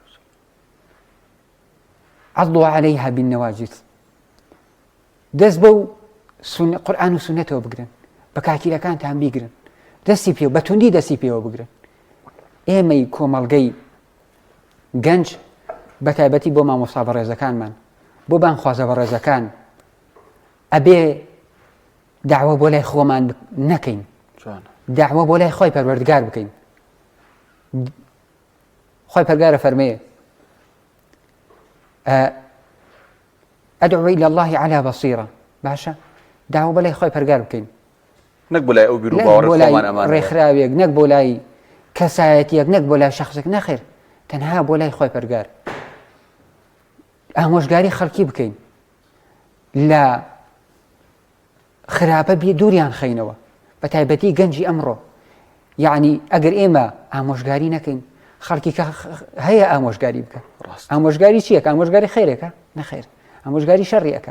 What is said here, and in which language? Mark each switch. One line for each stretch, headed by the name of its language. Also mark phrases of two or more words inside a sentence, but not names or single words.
Arabic: عضوا عليها بالنواجذ
Central Kurdish: دەست بەو قورئان و سنەتەوە بگرن بە کاکیرەکانتان بیگرن دەستی پێوە بەتوندی دەستی پێوە بگرن ئێمەی کۆمەڵگەی گەنج بە تایبەتی بۆ مامۆستا بەڕێزەکانمان بۆ بانخوازە بەڕێزەکان ئەبێ داوە بۆ لای خۆمان نەکەین داوە بۆ لای خۆی پەروەردگار بکەین خۆی پەرگارە فەرمێ
Arabic: أدعو إلى الله على بصيرة
Central Kurdish: باشا داوە بەلای خۆی پەرگار بکەین نەک بۆ لای ئەو بیر و باوەڕ خۆمان ئەمان ڕێکخراوێک نەک بۆ لای کەسایەتیەک نەک بۆ لای شەخصێک نەخێر تەنها بۆ لای خۆی پەرگار ئامۆژگاری خەڵکی بکەین لە خراپە بێ دووریان خەینەوە بە تایبەتی گەنجی ئەمڕۆ يعني ئەگەر ئێمە ئامۆژگاری نەکەین خەڵکی هەیە ئامۆژگاری بکە ئامۆژگاری چیەکە ئامۆژگاری خێرێکە نەخێر ئامۆژگاری شەڕیەکە